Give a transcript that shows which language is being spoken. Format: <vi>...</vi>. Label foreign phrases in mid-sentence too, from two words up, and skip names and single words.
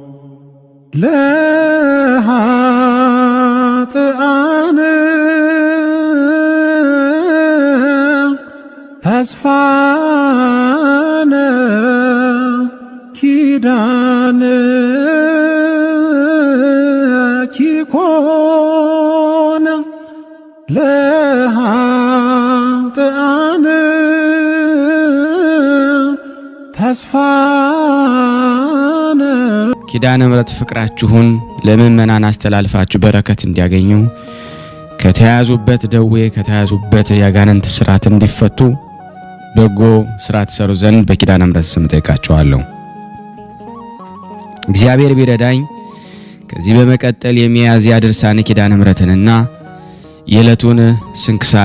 <gez>ለኃጥአን ተስፋነ ኪዳን ኮነ ለኃጥአን ተስፋነ</gez> <am>ኪዳነ ምሕረት ፍቅራችሁን ለምእመናን አስተላልፋችሁ በረከት እንዲያገኙ ከተያዙበት ደዌ ከተያዙበት ያጋንንት ስራት እንዲፈቱ በጎ ስራ ትሰሩ ዘንድ በኪዳነ ምሕረት ስም ጠይቃችኋለሁ። እግዚአብሔር ቢረዳኝ ከዚህ በመቀጠል የሚያዝያ ድርሳነ ኪዳነ ምሕረትንና የዕለቱን ስንክሳር</am>